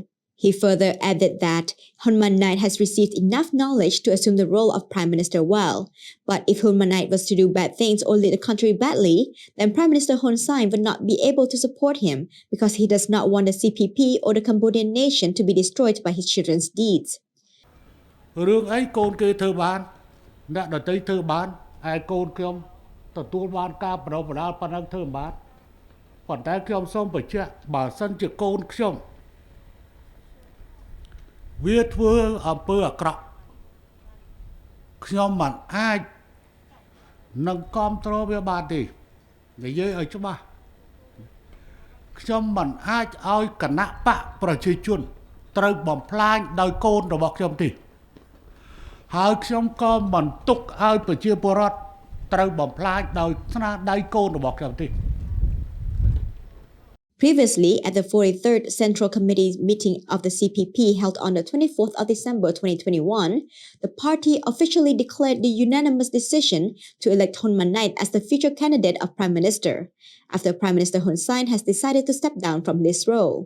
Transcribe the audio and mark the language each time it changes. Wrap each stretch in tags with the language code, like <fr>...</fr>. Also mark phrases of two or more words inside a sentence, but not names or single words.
<en>He further added that Hun Manet has received enough knowledge to assume the role of Prime Minister well, but if Hun Manet was to do bad things or lead the country badly, then Prime Minister Hun Sen would not be able to support him because he does not want the CPP or the Cambodian nation to be destroyed by his children's deeds.</en> <km>រឿងអីកូនគេធ្វើបានអ្នកដទៃធ្វើបានហើយកូនខ្ញុំទទួលបានការបដិបដាលប៉ុណ្ណឹងធ្វើមិនបានប៉ុន្តែខ្ញុំសូមបញ្ជាក់បើសិនជាកូនខ្ញុំវាធ្វើអំពើអាក្រក់ ខ្ញុំមិនអាចនឹងគ្រប់គ្រងវាបានទេនិយាយឲ្យច្បាស់ខ្ញុំមិនអាចឲ្យគណៈបកប្រជាជនត្រូវបំផ្លាញដោយកូនរបស់ខ្ញុំទេ ហើយខ្ញុំក៏មិនទុកឲ្យប្រជាពលរដ្ឋត្រូវបំផ្លាញដោយស្នាដៃកូនរបស់ខ្ញុំទេ</km> <en>Previously, at the 43rd Central Committee meeting of the CPP held on the 24th of December 2021, the party officially declared the unanimous decision to elect Hun Manet as the future candidate of Prime Minister, after Prime Minister Hun Sen has decided to step down from this role.</en>